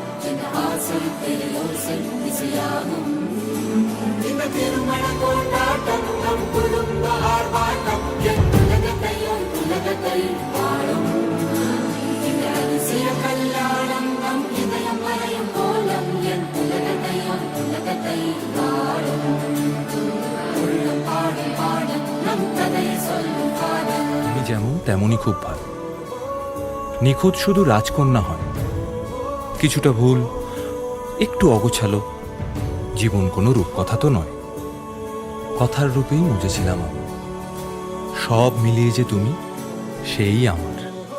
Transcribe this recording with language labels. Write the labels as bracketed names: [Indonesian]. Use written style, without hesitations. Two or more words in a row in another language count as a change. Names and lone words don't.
[Tamil] இந்த ஆசை பேரோசை திசையாகும் இந்த திருமண கொண்டாட்டம் நம் குடும்ப ஆர்ப்பாட்டம் என் உலகத்தை வாழும் இந்த அதிசய கல்யாணம் நம் இதயம் மறையும் கோலம் என் உலகத்தை வாழும் உள்ளம் பாடும் பாடும் நம் கதையை சொல்லும் காதல்। [Bangla] তুমি যেমন তেমনই খুব ভালো। নিখুঁত শুধু রাজকন্যা হয়, কিছুটা ভুল, একটু অগোছালো, জীবন কোনো রূপকথা তো নয়। কথার রূপেই মুজেছিলাম আমি, সব মিলিয়ে যে তুমি সেই আমার।